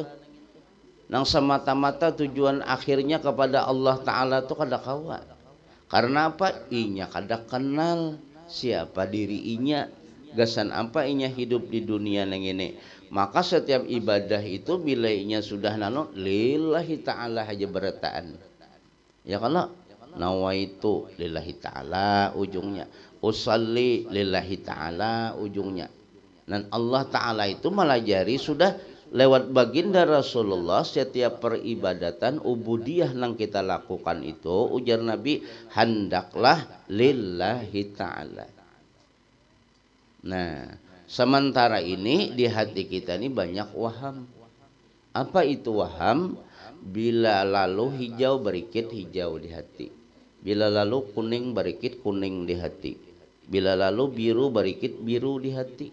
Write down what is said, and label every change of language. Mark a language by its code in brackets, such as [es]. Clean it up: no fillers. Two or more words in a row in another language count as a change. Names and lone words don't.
[bjn] Nang semata-mata tujuan akhirnya kepada Allah Ta'ala tu kada kawan. [id] Karena apa? [bjn] Inya kada kenal siapa diri inya, gasan apa inya hidup di dunia nang ini. Maka setiap ibadah itu bila inya sudah nano [ar] لله تعالى [bjn] aja berataan. Ya kalau [ar] نويت لله تعالى [bjn] ujungnya, [ar] أصلي لله تعالى [bjn] ujungnya. [id] Dan Allah Ta'ala itu melajari sudah lewat baginda Rasulullah setiap peribadatan ubudiyah yang kita lakukan itu, ujar Nabi, hendaklah [ar] لله تعالى. [id] Nah, sementara ini di hati kita ini banyak waham. Apa itu waham? [bjn] Bila lalu hijau berikit hijau di hati, bila lalu kuning berikit kuning di hati, bila lalu biru berikit biru di hati.